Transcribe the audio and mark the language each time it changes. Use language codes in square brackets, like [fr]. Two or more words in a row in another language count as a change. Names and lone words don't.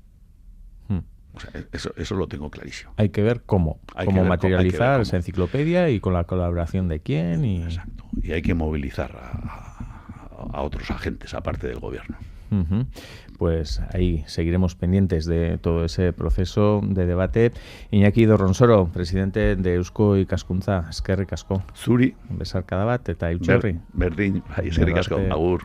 [es] O sea, eso lo tengo clarísimo. Hay que ver cómo materializar esa enciclopedia y con la colaboración de quién. Exacto. Y hay que movilizar a otros agentes, aparte del gobierno. Uh-huh. Pues ahí seguiremos pendientes de todo ese proceso de debate. Iñaki Dorronsoro, presidente de Eusko Ikaskuntza, [eu] eskerrik asko. Zuri. Besarkada bat eta eutxorri. Berdin, eskerrik asko, agur.